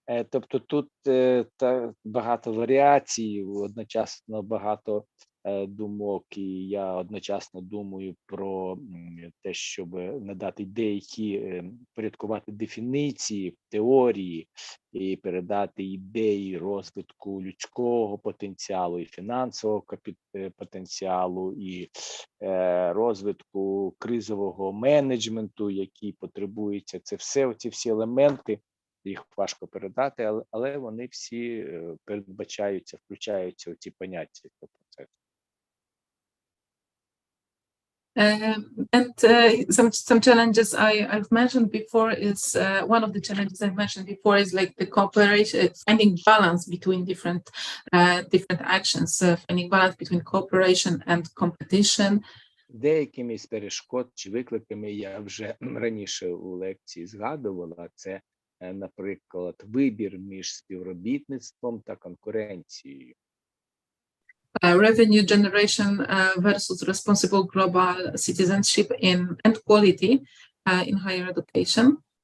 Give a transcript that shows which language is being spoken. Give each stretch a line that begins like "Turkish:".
Ukrainian: Тобто тут багато варіацій, одночасно багато думок, і я одночасно думаю про те, щоб надати деякі, порядкувати дефініції, теорії і передати ідеї розвитку людського потенціалу і фінансового потенціалу і розвитку кризового менеджменту, який потребується. Це все, ці всі елементи, їх важко передати, але вони всі передбачаються, включаються у ці поняття цього процесу.
English: And some challenges I've mentioned before is one of the challenges I've mentioned before is like the cooperation, finding balance between different actions, finding balance between cooperation and competition.
Ukrainian: Деякими з перешкод чи викликами я вже раніше у лекції згадувала. Це, наприклад, вибір між співробітництвом та конкуренцією.
English: Revenue generation versus responsible global citizenship and quality in higher education.